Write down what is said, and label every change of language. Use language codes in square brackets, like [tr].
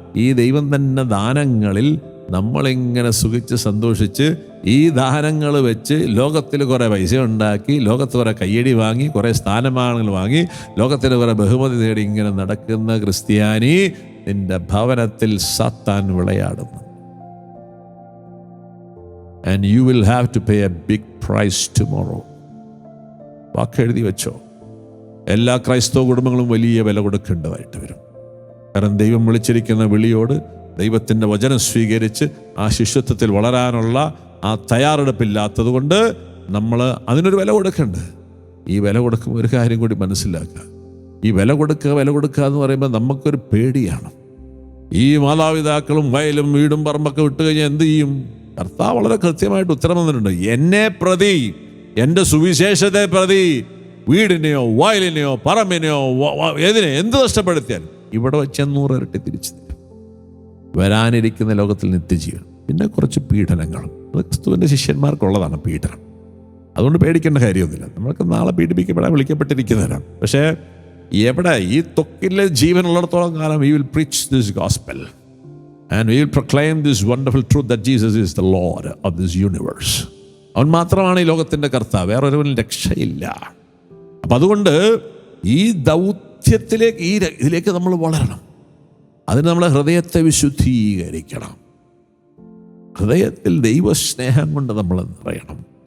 [ml] ഈ ദൈവം തന്നെ ദാനങ്ങളിൽ നമ്മളിങ്ങനെ സുഖിച്ച് സന്തോഷിച്ച് ഈ ദാനങ്ങൾ വെച്ച് ലോകത്തിൽ കുറേ പൈസ ഉണ്ടാക്കി, ലോകത്ത് കുറേ കയ്യടി വാങ്ങി, കുറേ സ്ഥാനമാനങ്ങൾ വാങ്ങി, ലോകത്തിൽ കുറേ ബഹുമതി നേടി ഇങ്ങനെ നടക്കുന്ന ക്രിസ്ത്യാനി, നിന്റെ ഭവനത്തിൽ സാത്താൻ വിളയാടുന്നു. [en] And you will have to pay a big price tomorrow. [ml] വാക്കെഴുതി വെച്ചോ. എല്ലാ ക്രൈസ്തവ കുടുംബങ്ങളും വലിയ വില കൊടുക്കേണ്ടതായിട്ട് വരും. കാരണം ദൈവം വിളിച്ചിരിക്കുന്ന വിളിയോട് ദൈവത്തിൻ്റെ വചനം സ്വീകരിച്ച് ആ ശിഷ്യത്വത്തിൽ വളരാനുള്ള ആ തയ്യാറെടുപ്പില്ലാത്തത് കൊണ്ട് നമ്മൾ അതിനൊരു വില കൊടുക്കേണ്ടത്. ഈ വില കൊടുക്കുമ്പോൾ ഒരു കാര്യം കൂടി മനസ്സിലാക്കുക. ഈ വില കൊടുക്കുക എന്ന് പറയുമ്പോൾ നമുക്കൊരു പേടിയാണ്. ഈ മാതാപിതാക്കളും വയലും വീടും പറമ്പൊക്കെ വിട്ട് കഴിഞ്ഞാൽ എന്ത് ചെയ്യും? കർത്താവ് വളരെ കൃത്യമായിട്ട് ഉത്തരം തന്നിട്ടുണ്ട്. എന്നെ പ്രതി, എൻ്റെ സുവിശേഷത്തെ പ്രതി വീടിനെയോ വയലിനെയോ പറമ്പിനെയോ എന്ത് നഷ്ടപ്പെടുത്തിയാൽ ഇവിടെ വെച്ച് 100 ഇരട്ടി തിരിച്ചു തരും. വരാനിരിക്കുന്ന ലോകത്തിൽ നിത്യജീവൻ, പിന്നെ കുറച്ച് പീഡനങ്ങളും. അത് ക്രിസ്തുവിൻ്റെ ശിഷ്യന്മാർക്കുള്ളതാണ് പീഡനം. അതുകൊണ്ട് പേടിക്കേണ്ട കാര്യമൊന്നുമില്ല. നമ്മൾക്ക് നാളെ പീഡിപ്പിക്കപ്പെടാൻ വിളിക്കപ്പെട്ടിരിക്കുന്നവരാണ്. പക്ഷേ എവിടെ ഈ ത്വക്കിലെ ജീവൻ ഉള്ളിടത്തോളം കാലം [en] we will preach this gospel and we will proclaim this wonderful truth that Jesus is the Lord of this universe. [ml] അവൻ മാത്രമാണ് ഈ ലോകത്തിൻ്റെ കർത്താവ്, വേറൊരുവനും രക്ഷയില്ല. അപ്പം അതുകൊണ്ട് ഈ ദൗത്യത്തിലേക്ക് ഇതിലേക്ക് നമ്മൾ വളരണം. അതിന് നമ്മളെ ഹൃദയത്തെ വിശുദ്ധീകരിക്കണം. ഹൃദയത്തിൽ ദൈവസ്നേഹം കൊണ്ട് നമ്മൾ നിറയണം.